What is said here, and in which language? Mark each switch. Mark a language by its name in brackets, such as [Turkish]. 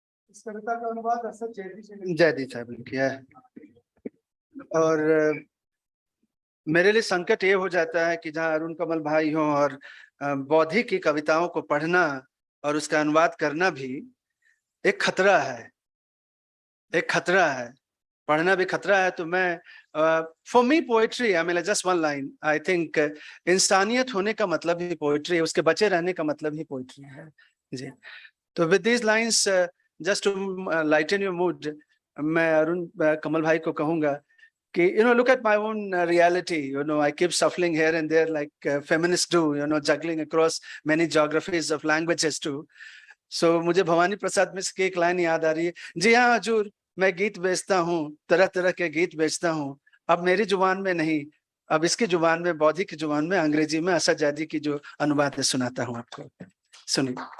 [Hindi] इस कविता का अनुवाद असद जयदीप साहब ने किया है। और मेरे लिए संकट ये हो जाता है कि जहाँ अरुण कमल भाई हो और बौद्धिक की कविताओं को पढ़ना और उसका अनुवाद करना भी एक खतरा है, पढ़ना भी खतरा है। तो मैं [English] for me poetry, I mean just one line, I think [Hindi] इंसानियत होने का मतलब ही पोएट्री है, उसके बचे रहने का मतलब ही पोएट्री है जी। [English] तो with these lines just to lighten your mood, [Hindi] मैं अरुण कमल भाई को कहूंगा कि [English] look at my own reality, I keep shuffling here and there like feminists do, juggling across many geographies of languages too. [Hindi] So मुझे भवानी प्रसाद मिश्र की एक लाइन याद आ रही है, जी हाँ हजूर मैं गीत बेचता हूँ, तरह तरह के गीत बेचता हूँ, अब मेरी जुबान में नहीं, अब इसकी जुबान में, बौद्धिक की जुबान में, अंग्रेजी में असद जैदी की जो अनुवाद है सुनाता हूँ आपको, सुनिए।